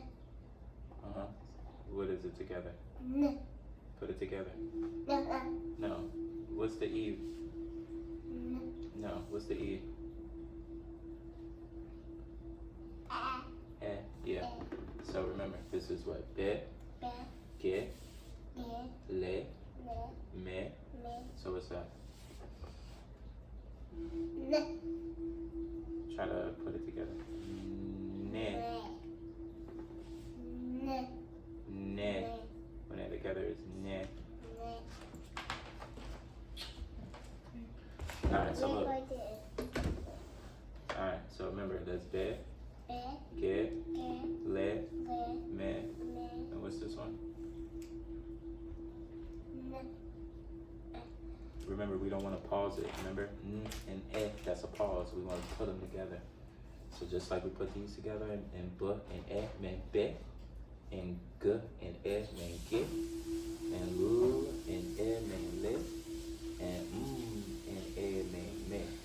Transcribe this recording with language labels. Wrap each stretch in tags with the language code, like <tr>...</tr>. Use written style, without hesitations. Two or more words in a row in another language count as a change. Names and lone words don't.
<en>Uh-huh. What is it together? N. Put it together. No. No. What's the E? N. No. What's the E? Eh. Yeah. So remember, this is what? Be, ge, le, me. So what's that? N. Try to put it together. Ne. Ne. When they're together, it's ne. Alright, so look. Alright, so remember, that's be, ge, le, me. And what's this one? Remember, we don't want to pause it. Remember, N and E, that's a pause. We want to put them together. So just like we put these together, and B and E mean be, and G and E mean ge, and L and E mean le, and and E mean me.</en>